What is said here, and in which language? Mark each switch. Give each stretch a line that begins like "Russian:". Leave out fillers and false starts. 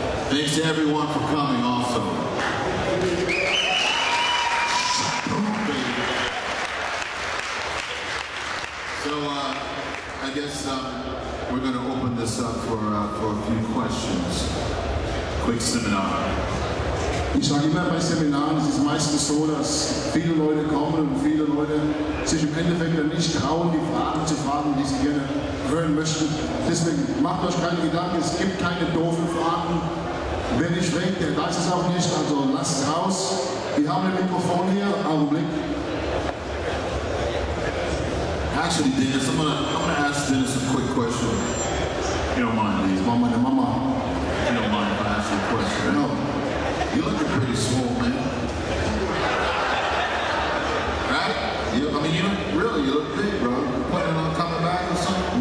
English: Thanks to everyone for coming also. So, I guess we're going to open this up for a few questions. Quick seminar.
German: Ich sage immer bei Seminaren, es ist meistens so, dass viele Leute kommen und viele Leute sich im Endeffekt dann nicht trauen, die Fragen zu fragen, die sie gerne hören möchten. Deswegen macht euch keine Gedanken, es gibt keine doofen Fragen. Wer nicht fragt, der weiß es auch nicht, also lasst es raus. Wir haben ein Mikrofon hier, Augenblick.
English: Actually, Dennis, I'm gonna ask Dennis a quick question. You don't mind, please. Mama, the mama. You don't mind if I ask you a question, right? No. You're looking pretty swole, man. Right? I mean, you look big, bro. You planning on coming back or something?